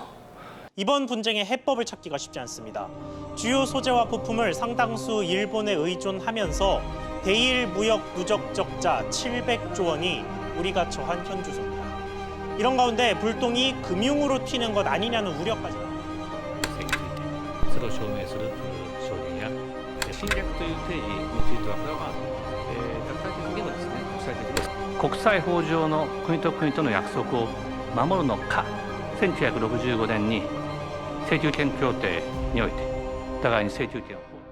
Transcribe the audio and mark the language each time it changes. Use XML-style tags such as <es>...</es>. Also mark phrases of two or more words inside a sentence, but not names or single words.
<ko>이번 분쟁의 해법을 찾기가 쉽지 않습니다. 주요 소재와 부품을 상당수 일본에 의존하면서 대일 무역 누적 적자 700조 원이 우리가 처한 현주소입니다. 이런 가운데 불똥이 금융으로 튀는 것 아니냐는 우려까지 나옵니다.</ko> <ja>それを証明する証言や侵略という定義についてはこれは国際的にもですね国際法上の国と国との約束を守るのか、1965年に請求権協定において互いに請求権を</ja>